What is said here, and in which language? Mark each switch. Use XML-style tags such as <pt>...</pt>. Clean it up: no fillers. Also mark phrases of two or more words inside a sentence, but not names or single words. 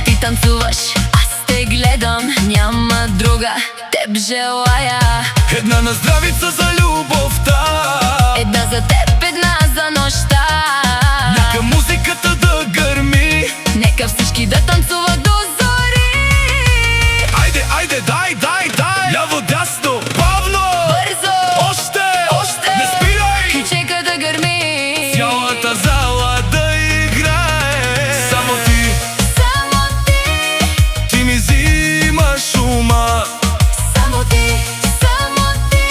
<bg>Ти танцуваш, аз те гледам, няма друга, теб желая. Една на здравица за любовта, Една за теб, една за нощта. нека музиката да гърми. Нека всички да танцуват до зори.</bg> <mk>Ајде, ајде, дај, дај, дај.</mk> <bg>Ляво, дясно, бавно. Бързо, Още, още, не спирай. ключека да гърми. Цялата зала да играе. Само ти, Само ти, ти ми взимаш ума. само ти, само ти.</bg>